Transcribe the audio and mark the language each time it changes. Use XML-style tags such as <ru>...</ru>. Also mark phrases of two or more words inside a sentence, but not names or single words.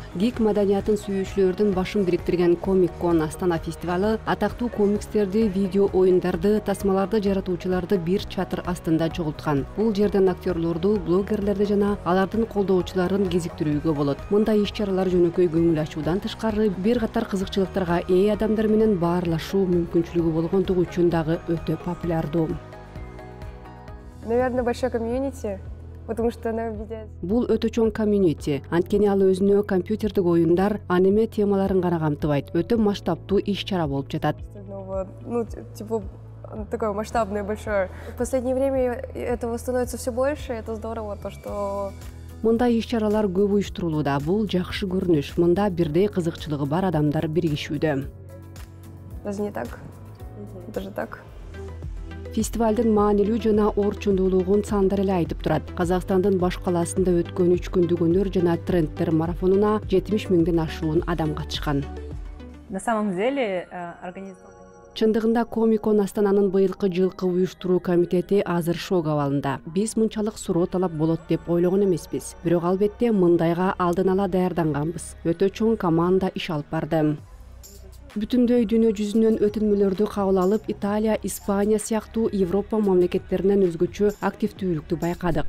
<ky>Гик маданиятын сүйүүчүлөрдүн башын бириктирген Комик-кон Астана фестивалы атактуу комикстерди, видео оюндарды, тасмаларды жаратуучуларды бир чатыр астында чогулткан. Бул жерден актерлорду, блогерлерди жана алардын колдоочуларын кезиктирүүгө болот. Мындай иш-чаралар жөнөкөй көңүл ачуудан тышкары бир катар кызыкчылыктарга ээ адамдар менен баарлашуу мүмкүнчүлүгү болгондугу үчүн дагы өтө популярдуу.</ky> <ru>Наверное, большой комьюнити, потому что она объединяет.</ru> <ky>Бул өтө чоң комьюнити. Анткени ал өзүнө компьютердик оюндар, аниме темаларын гана камтыбайт. Өтө масштабтуу иш-чара болуп жатат.</ky> <ru>Ну, типа, такое масштабное, большое. В последнее время этого становится все больше, это здорово, то, что...</ru> <ky>Мындай иш-чаралар көп уюштурулууда. Бул жакшы көрүнүш. Мында бирдей кызыкчылыгы бар адамдар биригишүүдө.</ky> <ru>Даже не так, даже так.</ru> <ky>Фестивалдын маанилүү жана орчундуулугун сандар эле айтып турат. Казакстандын баш калаасында өткөн 3 күндүк өнөр жана трендтер марафонуна 70 миңден ашуун адам катышкан.</ky> <ru>На самом деле,</ru> <ky>Чындыгында Комик-кон Астананын быйылкы жылкы уюштуруу комитети азыр шок абалында. Биз мынчалык суроо талап болот деп ойлогон эмеспиз. Бирок албетте мындайга алдын ала даярданганбыз. Өтө чоң команда иш алып барды. Бүтүндөй дүйнө жүзүнөн өтүнмөлөрдү кабыл алып, Италия, Испания сыяктуу Европа мамлекеттеринен өзгөчө активдүүлүктү байкадык.</ky>